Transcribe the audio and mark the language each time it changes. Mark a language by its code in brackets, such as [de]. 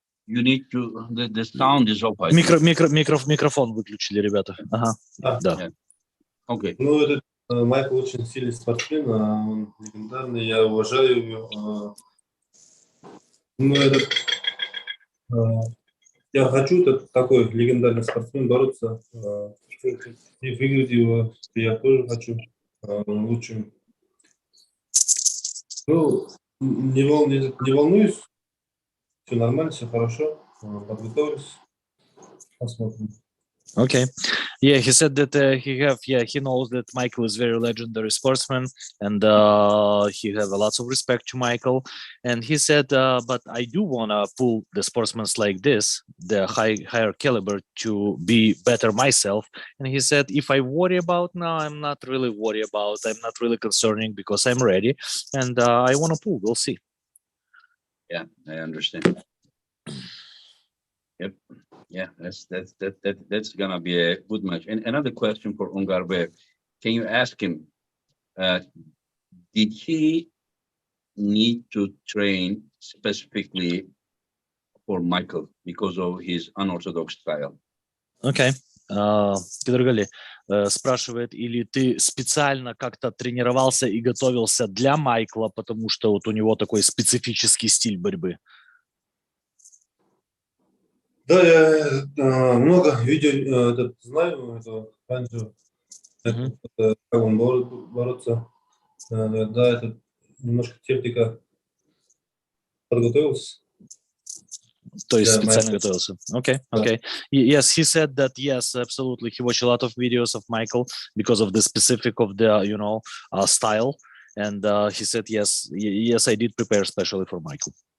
[en] You need to, the sound is off. [ru] Микрофон выключили, ребята. Ага, да. [en] Yeah. Okay. [ru] Этот Майкл очень сильный спортсмен, он легендарный, я уважаю его. Я хочу такой легендарный спортсмен бороться, и выиграть его, я тоже хочу лучшим. Не волнуюсь, все нормально, все хорошо, подготовились, посмотрим. [en] Okay. Yeah, he said that he knows that Michael is very legendary sportsman, and he have a lots of respect to Michael. And he said, but I do wanna pull the sportsmen like this, the higher caliber, to be better myself. And he said, if I worry about now, I'm not really worried about. I'm not really concerning because I'm ready, and I wanna pull. We'll see. Yeah, I understand. Yep. Yeah, that's gonna be a good match. And another question for Ongarbayev. Can you ask him, did he need to train specifically for Michael because of his unorthodox style? [ru] Окей. Kydirgali спрашивает, или ты специально как-то тренировался и готовился для Майкла, потому что вот у него такой специфический стиль борьбы? Да, я много видео знаю, это раньше, как он бороться. Да, это немножко техника подготовился. То есть специально готовился. [en] Okay, okay. Yes, he said that, yes, absolutely. He watched a lot of videos of Michael because of the specific of the, style. And he said, yes, I did prepare especially for Michael.